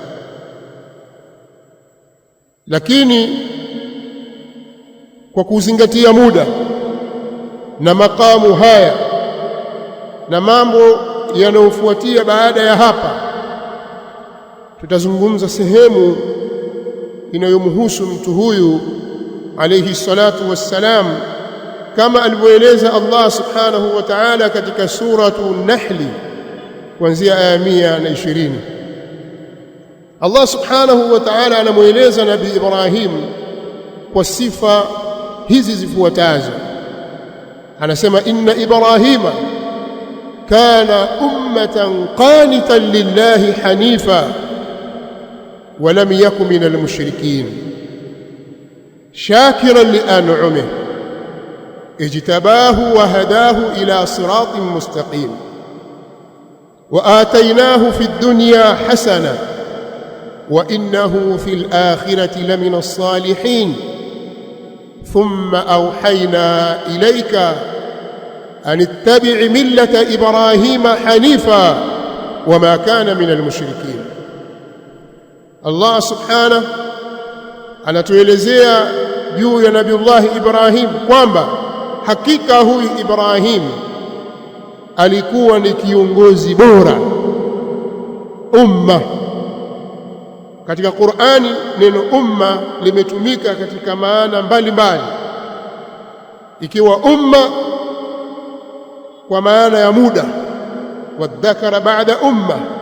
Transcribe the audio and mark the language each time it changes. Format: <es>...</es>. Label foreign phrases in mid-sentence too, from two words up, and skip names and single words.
<sw>lakini kwa kuzingatia muda na makamu haya na mambo yanayofuatia baada ya hapa, tutazungumza sehemu inayomhusu mtu huyu</sw> <ar>عليه الصلاة والسلام,</ar> <sw>kama alivyoeleza</sw> <ar>الله سبحانه وتعالى</ar> <sw>katika suratu Nahli kuanzia aya 120.</sw> <ar>الله سبحانه وتعالى</ar> <sw>anamueleza Nabii Ibrahim kwa sifa hizi zifuatazo.</sw> <ar>Anasema, إن إبراهيم كان أمة قانتا لله حنيفا ولم يكن من المشركين شاكرا لأنعمه اجتباه وهداه إلى صراط مستقيم وآتيناه في الدنيا حسنة وإنه في الآخرة لمن الصالحين ثم أوحينا إليك أن اتبع ملة إبراهيم حنيفا وما كان من المشركين. الله سبحانه</ar> <sw>anatuelezea juu ya Nabiullahi Ibrahim kwamba hakika huyu Ibrahim alikuwa ni kiongozi bora umma. Katika Qur'ani neno umma limetumika katika maana mbalimbali, ikiwa umma kwa maana ya muda,</sw> <ar>وادكر بعد أمة.</ar>